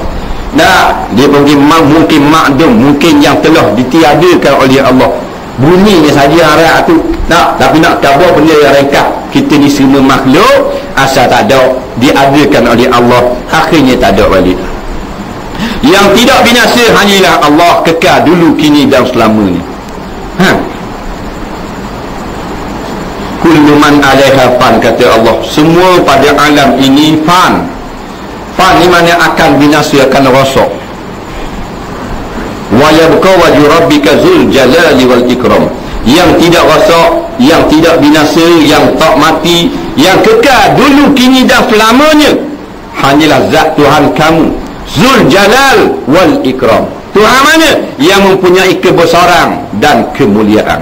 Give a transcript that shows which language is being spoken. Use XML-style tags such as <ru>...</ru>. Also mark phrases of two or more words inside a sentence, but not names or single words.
<ms>Nah, dia mungkin makdum, mungkin yang telah ditiadakan oleh Allah. Bunyinya saja arah tu. Nah, tapi nak khabar benda yang ringkas. Kita ni semua makhluk, asal tak ada, diadakan oleh Allah, akhirnya tak ada balik. Yang tidak binasa hanyalah Allah, kekal dulu, kini dan selamanya.</ms> <ar>كل من عليها فان,</ar> <ms>kata Allah, semua pada alam ini fan. Fan ni mana akan binasa, akan rosak.</ms> <ar>ويبقى وجه ربك ذو الجلال والإكرام.</ar> <ms>Yang tidak rosak, yang tidak binasa, yang tak mati, yang kekal dulu, kini dan selamanya, hanyalah zat Tuhan kamu,</ms> <ar>ذو الجلال والإكرام.</ar> <ms>Tuhan mana? Yang mempunyai kebesaran dan kemuliaan.</ms>